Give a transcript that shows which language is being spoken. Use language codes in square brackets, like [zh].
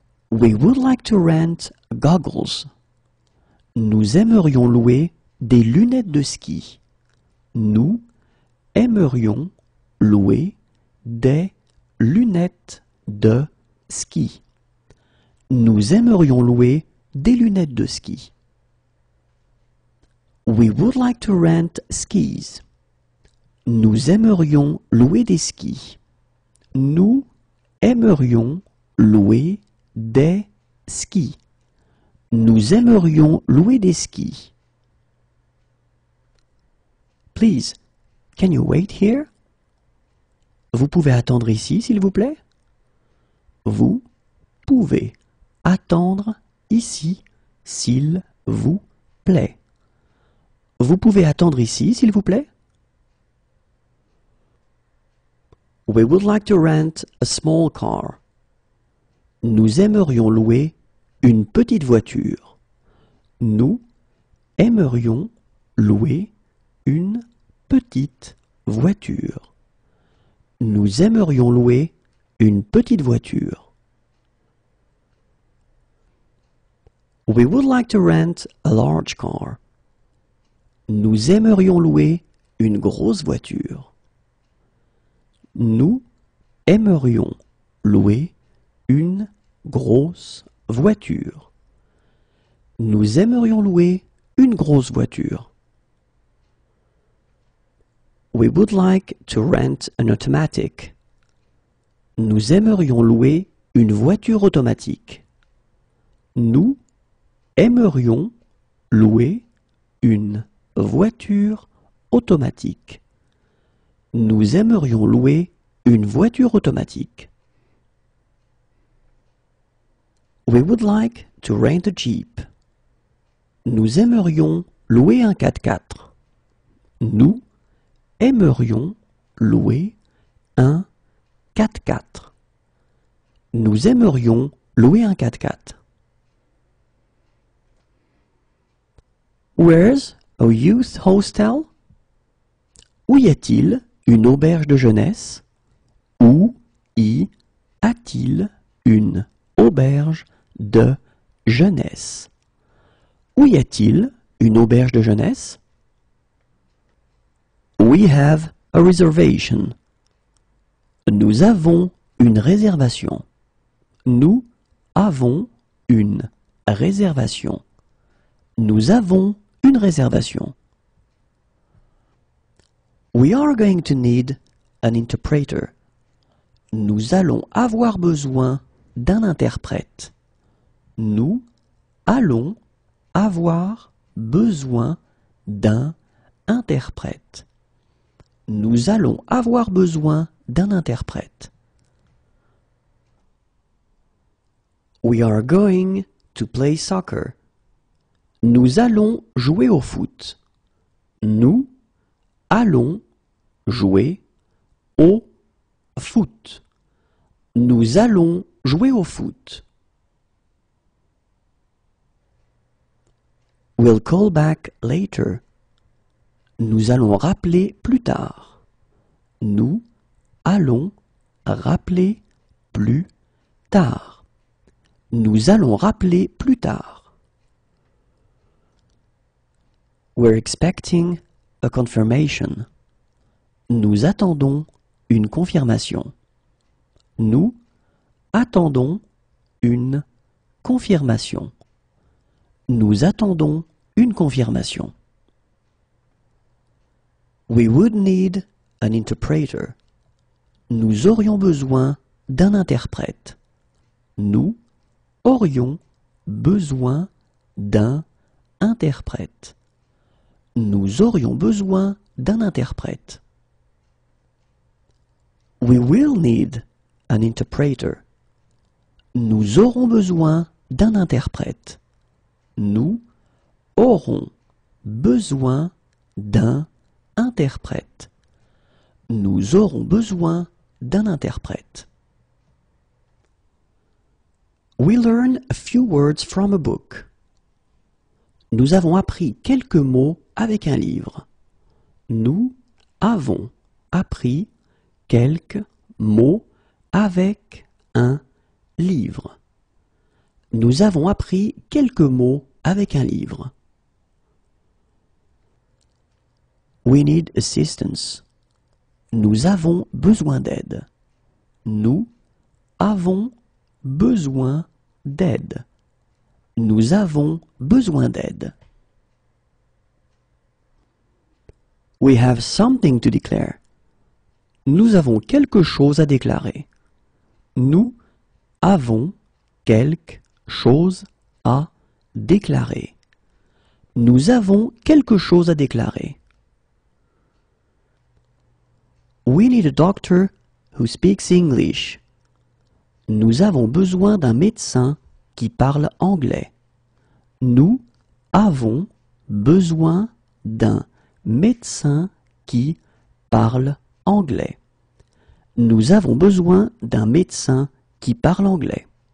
[en] We would like to rent goggles. [fr] Nous aimerions louer des lunettes de ski. Nous aimerions louer des lunettes de ski. Nous aimerions louer des lunettes de ski. [en] We would like to rent skis. [fr] Nous aimerions louer des skis. Nous aimerions louer des skis. Nous aimerions louer des skis. [en] Please, can you wait here? [fr] Vous pouvez attendre ici, s'il vous plaît? Vous pouvez attendre ici, s'il vous plaît. Vous pouvez attendre ici, s'il vous plaît? [en] We would like to rent a small car. [fr] Nous aimerions louer une petite voiture. Nous aimerions louer une petite voiture. Nous aimerions louer une petite voiture. [en] We would like to rent a large car. [fr] Nous aimerions louer une grosse voiture. Nous aimerions louer une grosse voiture. Nous aimerions louer une grosse voiture. [en] We would like to rent an automatic. [fr] Nous aimerions louer une voiture automatique. Nous aimerions louer une voiture automatique. Nous aimerions louer une voiture automatique. [en] We would like to rent a Jeep. [fr] Nous aimerions louer un 4x4. Nous aimerions louer un 4x4. Nous aimerions louer un 4x4. [en] Where's a youth hostel? [fr] Où y a-t-il une auberge de jeunesse? Où y a-t-il une auberge de jeunesse? Où y a-t-il une auberge de jeunesse? [en] We have a reservation. [fr] Nous avons une réservation. Nous avons une réservation. Nous avons une réservation. [en] We are going to need an interpreter. [fr] Nous allons avoir besoin d'un interprète. Nous allons avoir besoin d'un interprète. Nous allons avoir besoin d'un interprète. [en] We are going to play soccer. [fr] Nous allons jouer au foot. Nous allons jouer au foot. Nous allons jouer au foot. [en] We'll call back later. [fr] Nous allons rappeler plus tard. Nous allons rappeler plus tard. Nous allons rappeler plus tard. [en] We're expecting a confirmation. [fr] Nous attendons une confirmation. Nous attendons une confirmation. Nous attendons une confirmation. [en] We would need an interpreter. [fr] Nous aurions besoin d'un interprète. Nous aurions besoin d'un interprète. Nous aurions besoin d'un interprète. [en] We will need an interpreter. [fr] Nous aurons besoin d'un interprète. Nous aurons besoin d'un interprète. Nous aurons besoin d'un interprète. [en] We learn a few words from a book. [fr] Nous avons appris quelques mots avec un livre. Nous avons appris quelques mots avec un livre. Nous avons appris quelques mots avec un livre. [en] We need assistance. [fr] Nous avons besoin d'aide. Nous avons besoin d'aide. Nous avons besoin d'aide. [en] We have something to declare. [fr] Nous avons quelque chose à déclarer. Nous avons quelque chose à déclarer. Nous avons quelque chose à déclarer. [en] We need a doctor who speaks English. [fr] Nous avons besoin d'un médecin qui parle anglais. Nous avons besoin d'un médecin qui parle anglais. Nous avons besoin d'un médecin qui parle anglais.